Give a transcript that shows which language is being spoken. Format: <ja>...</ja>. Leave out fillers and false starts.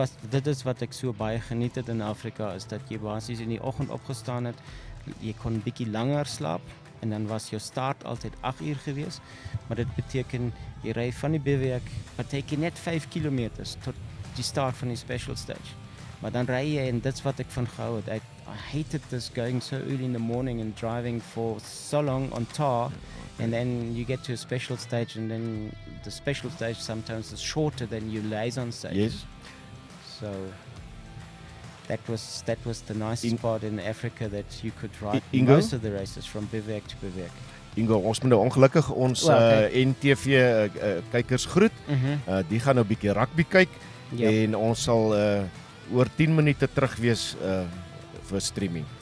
<af>Dit is wat ek so baie geniet het in Afrika, is dat jy basies in die oggend opgestaan het, jy kon 'n bietjie langer slaap en dan was jou start altyd 8 uur geweest, maar dit beteken jy ry van die bivouac, partykeer net 5 kilometers tot die start van die special stage. Maar dan ry jy, en dit's wat ek van gehou het.</af> <en>I hated this going so early in the morning and driving for so long on tar, and then you get to a special stage, and then the special stage sometimes is shorter than your liaison stage. Yes. So that was the nicest part in Africa, that you could ride most of the races from bivouac to bivouac.</en> <af>Ingo, ons moet nou ongelukkig ons NTV kykers groet. Die gaan nou 'n bietjie rugby kyk en ons sal oor 10 minute terug wees vir streaming.</af>